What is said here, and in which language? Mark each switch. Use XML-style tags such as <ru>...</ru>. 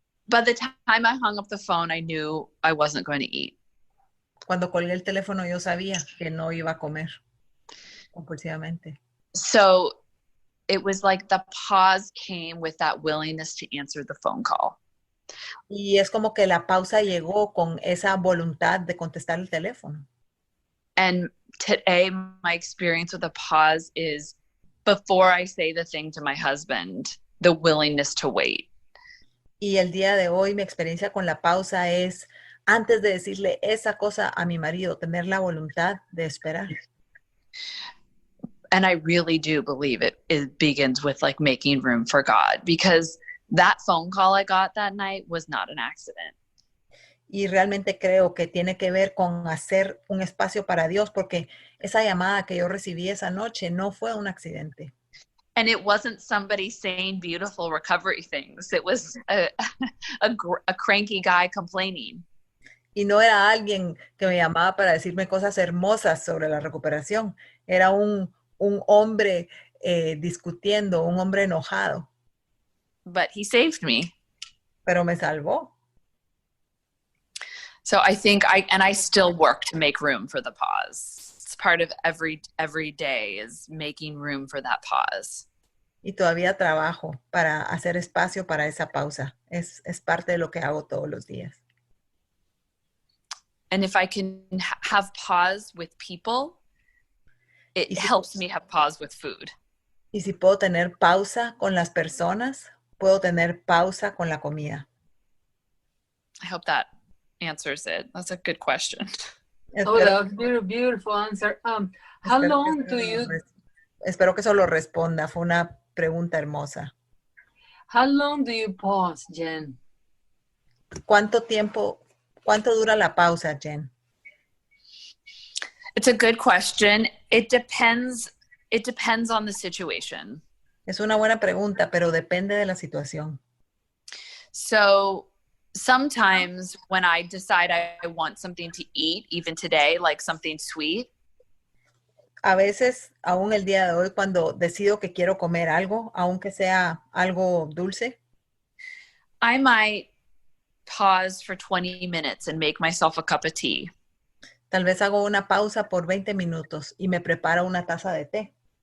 <en>By the time I hung up the phone, I knew I wasn't going to eat.</en> <es>Cuando colgué el teléfono, yo sabía que no iba a comer compulsivamente.</es> <en>So it was like the pause came with that willingness to answer the phone call.</en> <es>Y es como que la pausa llegó con esa voluntad de contestar el teléfono.</es> <en>And today, my experience with a pause is before I say the thing to my husband, the willingness to wait.</en> <es>Y el día de hoy mi experiencia con la pausa es, antes de decirle esa cosa a mi marido, tener la voluntad de esperar.</es> <en>And I really do believe it begins with like making room for God, because that phone call I got that night was not an accident.</en> <es>Y realmente creo que tiene que ver con hacer un espacio para Dios, porque esa llamada que yo recibí esa noche no fue un accidente.</es> <en>And it wasn't somebody saying beautiful recovery things. It was a cranky guy complaining.</en> <es>Y no era alguien que me llamaba para decirme cosas hermosas sobre la recuperación. Era un hombre discutiendo, un hombre enojado.</es> <en>But he saved me.</en> <es>Pero me salvó.</es> <en>So I think I still work to make room for the pause. It's part of every day is making room for that pause.</en> <es>Y todavía trabajo para hacer espacio para esa pausa. Es parte de lo que hago todos los días.</es> <en>And if I can have pause with people, it helps me have pause with food.</en> <es>Y si puedo tener pausa con las personas, puedo tener pausa con la comida.</es> <en>I hope that answers it. That's a good question. Oh, that was a beautiful answer. How long do you...</en> <es>Espero que eso lo responda. Fue una pregunta hermosa.</es> <en>How long do you pause, Jen?</en> <es>¿Cuánto dura la pausa, Jen?</es> <en>It's a good question. It depends on the situation.</en> <es>Es una buena pregunta, pero depende de la situación.</es> <en>So sometimes when I decide I want something to eat, even today, like something sweet.</en> <es>A veces, aún el día de hoy, cuando decido que quiero comer algo, aunque sea algo dulce,</es> <en>I might pause for 20 minutes and make myself a cup of tea.</en> <es>Tal vez hago una pausa por 20 minutos y me preparo una taza de té.</es>